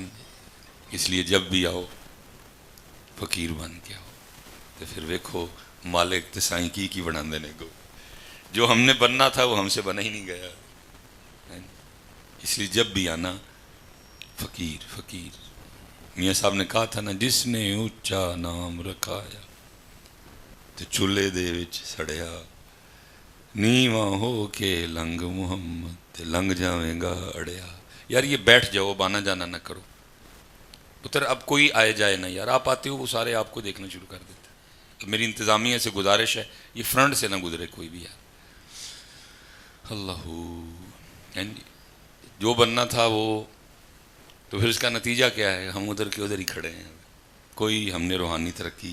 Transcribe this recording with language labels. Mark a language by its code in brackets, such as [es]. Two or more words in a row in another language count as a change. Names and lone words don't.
[ur] اس لیے جب بھی آؤ فقیر بن کے آؤ، تو پھر [pa] ویکھو مالک تے سائیں [ur] کی بنا دینے کو، جو ہم نے بننا تھا وہ ہم سے بنا ہی نہیں گیا، اس لیے جب بھی آنا فقیر فقیر۔ میاں صاحب نے کہا تھا نا، جس نے [pa] اونچا نام رکھایا تے چولہے دے وچ سڑیا، نیواں ہو کے لنگ محمد تے لنگ جاویں گا اڑیا۔ [ur] یار یہ بیٹھ جاؤ، بانا جانا نہ کرو پتر، اب کوئی آئے جائے نہ، یار آپ آتے ہو وہ سارے آپ کو دیکھنا شروع کر دیتے ہیں۔ تو میری انتظامیہ سے گزارش ہے یہ فرنٹ سے نہ گزرے کوئی بھی، یار اللہ، جو بننا تھا وہ، تو پھر اس کا نتیجہ کیا ہے، ہم ادھر کے ادھر ہی کھڑے ہیں، کوئی ہم نے روحانی ترقی۔